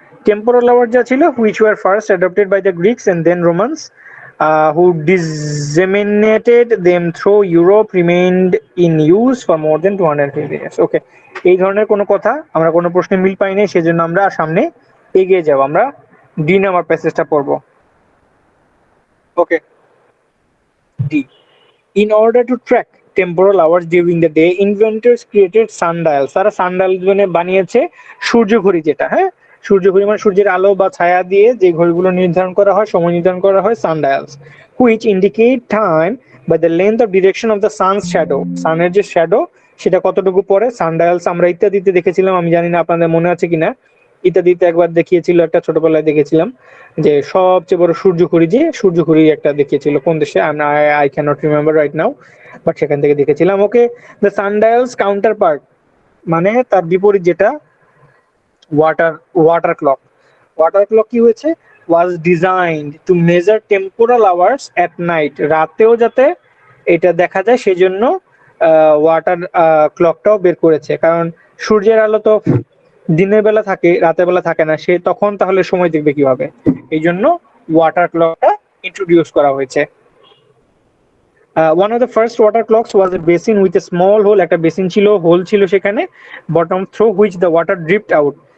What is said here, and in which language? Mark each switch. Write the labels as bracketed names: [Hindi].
[English] Temporal hours [Bangla] যা ছিল [English] which were first adopted by the Greeks and then Romans, who disseminated them through Europe, remained in use for more than 250 years. [Bangla] ওকে, এই ধরনের কোনো কথা আমরা কোনো প্রশ্নে মিল পাইনি, সেজন্য আমরা সামনে এগিয়ে যাব। আমরা ডি নাম্বার প্যাসেজটা পড়বো। ওকে, D. [English] In order to track temporal hours during the day, inventors created sundials. [Bangla] তারা সানডাইল মানে বানিয়েছে সূর্য ঘড়ি, যেটা হ্যাঁ সূর্য ঘড়ি মানে সূর্যের আলো বা ছায়া দিয়ে যে ঘড়িগুলো নির্ধারণ করা হয়, সময় নির্ধারণ করা হয়, সানডাইলস, [English] which indicate time by the length of direction of the sun's shadow. [Bangla] সানের যে শ্যাডো সেটা কতটুকু পরে। সানডাইলস আমরা ইত্যাদিতে দেখেছিলাম, আমি জানি না আপনাদের মনে আছে কিনা। ইত্যাদিতে একবার দেখিয়েছিল, একটা ছোটবেলায় দেখেছিলাম যে সবচেয়ে বড় সূর্য ঘড়ি, যে সূর্য ঘড়ি একটা দেখিয়েছিল, কোন দেশে [English] I can not remember right now, [Bangla] but সেখান থেকে দেখেছিলাম। [English] okay, the sundials counterpart [Bangla] মানে তার বিপরীত যেটা [English] Water water clock. [Bangla] Water clock কি হয়েছে, [English] was designed to measure temporal hours at night, [Bangla] রাতেও যাতে এটা দেখা যায় সেজন্য ওয়াটার ক্লকটাও বের করেছে। কারণ সূর্যের আলো তো দিনের বেলা থাকে, রাতের বেলা থাকে না, সে তখন তাহলে সময় দেখবে কিভাবে, এই জন্য ওয়াটার ক্লকটা ইন্ট্রোডিউস করা হয়েছে। [English] One of the first water clocks was a basin with a small hole, [Bangla] একটা বেসিন ছিল, হোল ছিল সেখানে, [English] bottom through which the water dripped out.